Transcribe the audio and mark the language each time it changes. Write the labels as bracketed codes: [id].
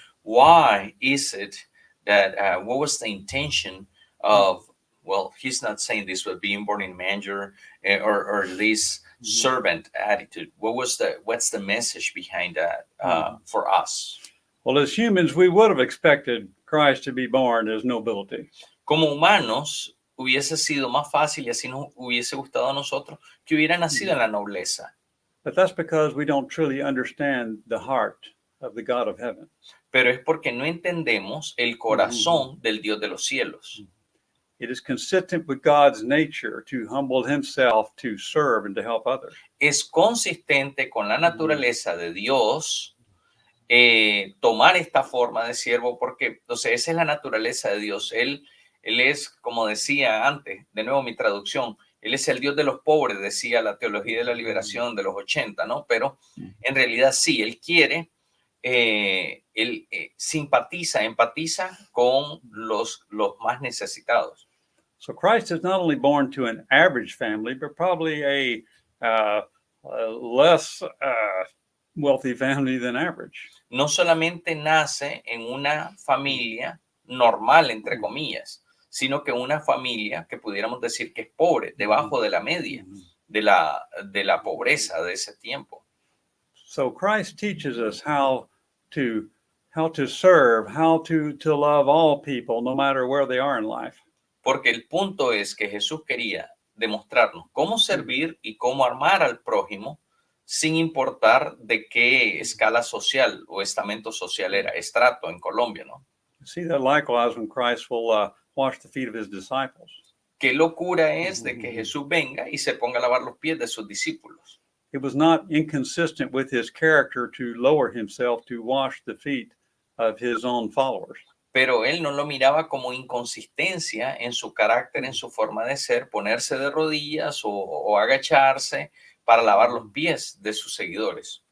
[en] Why is it that what was the intention of, well, he's not saying this, but being born in a manger, or this servant attitude? What's the message behind that for us? Well, as humans, we would have expected Christ to be born as nobility. [es] Como humanos, hubiese sido más fácil y así nos hubiese gustado a nosotros que hubiera nacido en la nobleza. [en] But that's because we don't truly understand the heart of the God of heaven. [es] Pero es porque no entendemos el corazón del Dios de los cielos. [en] It is consistent with God's nature to humble himself to serve and to help others. [es] Es consistente con la naturaleza de Dios tomar esta forma de siervo, porque entonces esa es la naturaleza de Dios. Él es, como decía antes, de nuevo mi traducción, Él es el Dios de los pobres, decía la teología de la liberación de los 80, ¿no? Pero en realidad sí, Él quiere, Él empatiza con los más necesitados. [en] So Christ is not only born to an average family, but probably a less wealthy family than average. [es] No solamente nace en una familia normal, entre comillas, sino que una familia que pudiéramos decir que es pobre, debajo de la media de la pobreza de ese tiempo. [en] So Christ teaches us how to serve, how to love all people, no matter where they are in life. [es] Porque el punto es que Jesús quería demostrarnos cómo servir y cómo amar al prójimo sin importar de qué escala social o estamento social era, estrato en Colombia, ¿no? [en] See that likewise when Christ will wash the feet of his disciples. [es] Qué locura es de que Jesús venga y se ponga a lavar los pies de sus discípulos. [en] It was not inconsistent with his character to lower himself to wash the feet of his own followers. [es] Pero él no lo miraba como inconsistencia en su carácter, en su forma de ser, ponerse de rodillas o agacharse para lavar los pies de sus seguidores.